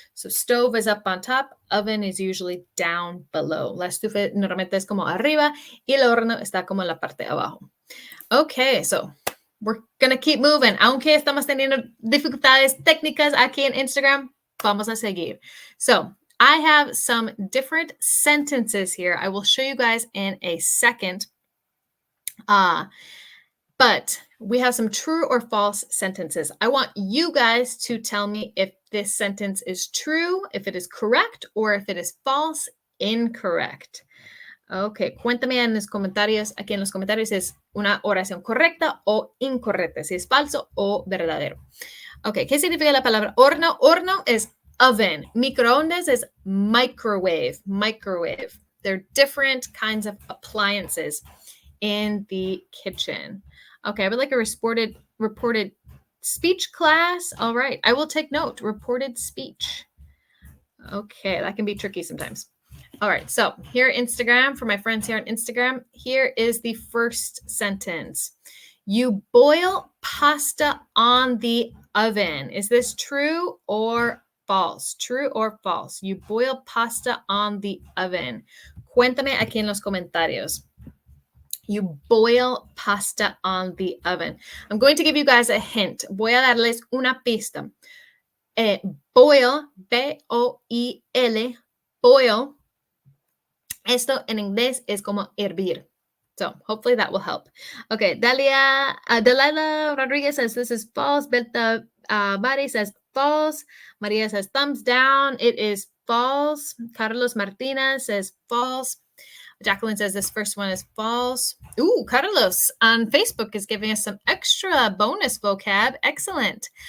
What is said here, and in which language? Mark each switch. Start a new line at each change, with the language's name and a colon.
English: So stove is up on top, oven is usually down below.
Spanish: La estufa normalmente es como arriba y el horno está como en la parte de abajo.
English: Okay, so we're going to keep moving.
Spanish: Aunque estamos teniendo dificultades técnicas aquí en Instagram, vamos a seguir.
English: So I have some different sentences here. I will show you guys in a second. But we have some true or false sentences. I want you guys to tell me if this sentence is true, if it is correct, or if it is false, incorrect.
Spanish: Okay, cuéntame en los comentarios. Aquí en los comentarios es una oración correcta o incorrecta, si es falso o verdadero. Okay, ¿qué significa la palabra horno? Horno es
English: oven. Microondas is microwave. They're different kinds of appliances in the kitchen. Okay, I would like a reported speech class. All right, I will take note. Reported speech. Okay, that can be tricky sometimes. All right, so here Instagram, for my friends here on Instagram, here is the first sentence. You boil pasta on the oven. Is this true or false? True or false? You boil pasta on the oven.
Spanish: Cuéntame aquí en los comentarios.
English: You boil pasta on the oven. I'm going to give you guys a hint.
Spanish: Voy a darles una pista. Boil, B-O-I-L, boil. Esto en inglés es como hervir.
English: So hopefully that will help. Okay, Delilah Rodriguez says this is false. Berta Bari says false. Maria says thumbs down. It is false. Carlos Martinez says false. Jacqueline says this first one is false. Ooh, Carlos on Facebook is giving us some extra bonus vocab. Excellent.